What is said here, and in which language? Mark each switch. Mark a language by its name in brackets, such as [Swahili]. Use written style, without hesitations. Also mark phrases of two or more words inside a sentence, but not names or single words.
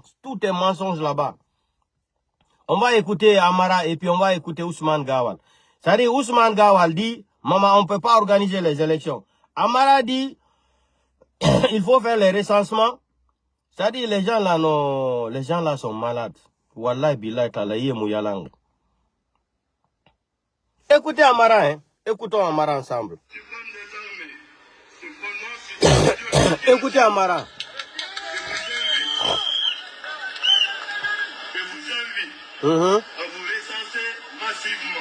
[French] Tout est mensonge là-bas. On va écouter Amara et puis on va écouter Ousmane Gawal. C'est-à-dire, Ousmane Gawal dit, maman, on ne peut pas organiser les élections. Amara dit, il faut faire les recensements. C'est-à-dire, les gens là, non, les gens là sont malades. Wallahi billahi talaye mouyalang. Écoutez Amara, hein. Écoutons Amara ensemble. Écoutez Amara. À vous recenser massivement.